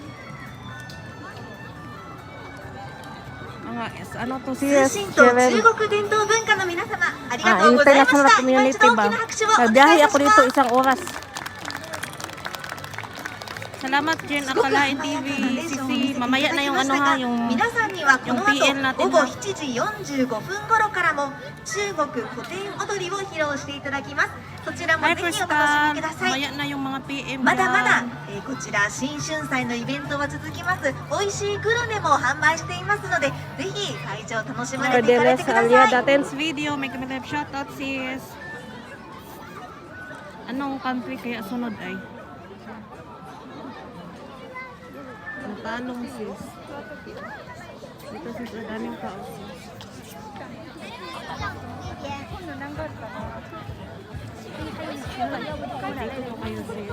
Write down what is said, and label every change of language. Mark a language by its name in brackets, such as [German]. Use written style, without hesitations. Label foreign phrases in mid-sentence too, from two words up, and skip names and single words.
[Filipino] Ano to sis? International community ba? Nagbiyahe ako dito isang oras. Salamat Jen Akalain TV. Sisi, mamaya na yung ano ha, yung PL natin ha. [Japanese] 7 時45分頃からも中国古典踊りを披露していただきます。そちらもぜひお楽しみください。 [Filipino] mamaya na yung mga PM [Japanese] まだまだ、こちら新春祭のイベントは続きます。美味しいグルメも販売していますので、ぜひ会場楽しまれていかれてください。 [Filipino] Tens video, may kami live shoutout sis. Anong country kaya sunod ay? Natanong sis. Dito sis, daming tao sis. Dito po kayo sis.